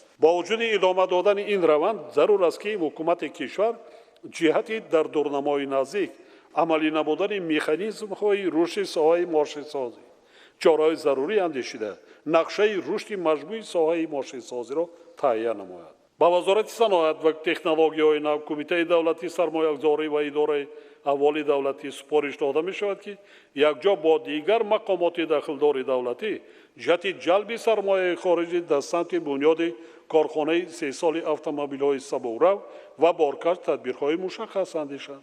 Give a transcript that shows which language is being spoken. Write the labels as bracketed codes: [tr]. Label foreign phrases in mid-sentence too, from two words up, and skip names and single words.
[tg] бо вуҷуди идома додани ин раванд зарур аст ки ҳукумати кишвар ҷиҳати дар дурнамои наздик амалӣ намудани механизмҳои рушди соҳаи мошинсозӣ чораҳои зарурӣ андешида, нақшаи рушди маҷмӯи соҳаи мошинсозиро таҳия намояд. бо вазорати саноат ва технологияҳои нав кумитаи давлатии сармоягузорӣ ва идораи амволи давлатӣ супориш дода мешавад ки якҷо бо дигар мақомоти дахлдори давлатӣ ҷиҳати ҷалби сармояи хориҷӣ дар самти бунёди корхонаи 3 солаи автомобилҳои сабукрав ва боркаш тадбирҳои мушаххас андешанд.